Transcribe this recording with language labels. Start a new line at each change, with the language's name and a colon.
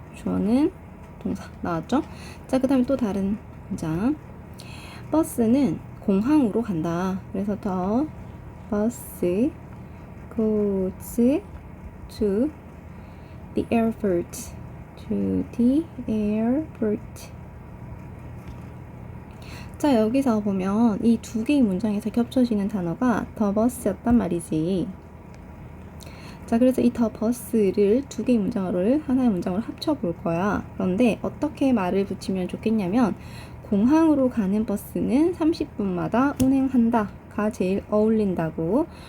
Korean: 주어는 동사 나왔죠? 자, 그 다음에 또 다른 문장. 버스는 공항으로 간다. 그래서
English: the bus goes to the airport. to the airport.
Korean: 자, 여기서 보면 이 두 개의 문장에서 겹쳐지는 단어가 the bus였단 말이지. 자, 그래서 이 the bus를 두 개의 문장어를 하나의 문장으로 합쳐볼 거야. 그런데 어떻게 말을 붙이면 좋겠냐면 공항으로 가는 버스는 30분마다 운행한다가 제일 어울린다고.